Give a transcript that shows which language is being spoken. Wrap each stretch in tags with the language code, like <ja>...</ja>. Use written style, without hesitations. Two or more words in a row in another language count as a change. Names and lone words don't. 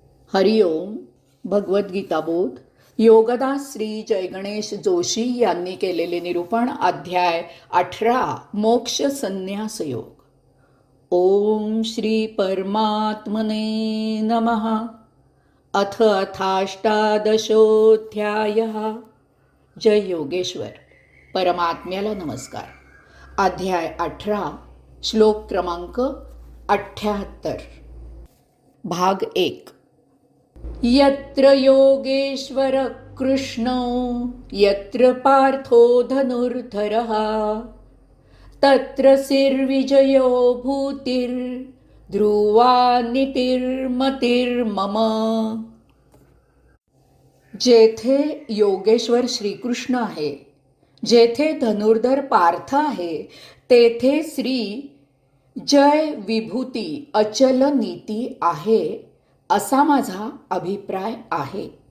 <mr>हरिओम. भगवद्गीता बोध योगदास श्री जयगणेश जोशी यांनी केलेले निरूपण. अध्याय 18 मोक्ष संन्यास योग.</mr> <sa>ओम श्री परमात्मने नमः. अथ अथाष्टादशोऽध्यायः.</sa> <mr>जय योगेश्वर. परमात्म्याला नमस्कार. अध्याय 18 श्लोक क्रमांक 78. भाग 1.</mr> <sa>यत्र योगेश्वर कृष्णो यत्र पार्थो धनुर्धरः तत्र निर्विजयो भूतिर्ध्रुवा नीतिर्मतिर्मम.</sa> <mr>जेथे योगेश्वर श्रीकृष्ण आहे, जेथे धनुर्धर पार्थ आहे, तेथे श्री जय विभूती अचल नीती आहे, असा माझा अभिप्राय आहे.</mr>